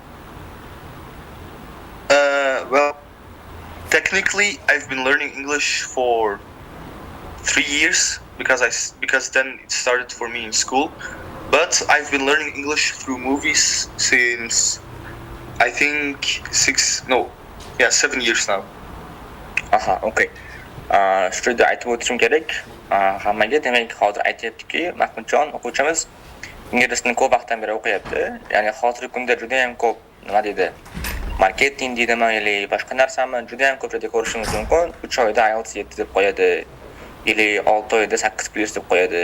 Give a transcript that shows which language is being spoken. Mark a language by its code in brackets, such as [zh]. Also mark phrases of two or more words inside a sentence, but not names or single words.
[en] Well, technically, I've been learning English for 3 years because then it started for me in school. But I've been learning English through movies since I think 7 years now. Okay. [uz] Shu yerda aytib o'tishim kerak hammaga. Demak, hozir aytyaptiki, Makhmudjon o'quvchimiz inglizni ko'p vaqtdan beri o'qiyapti. Ya'ni hozirgi kunda juda ham ko'p nima deydi? Marketing deydimi yoki boshqa narsami juda ham ko'p joyda ko'rishingiz mumkin. 3 oyda IELTS 7 deb qo'yadi yoki 6 oyda 8+ deb qo'yadi.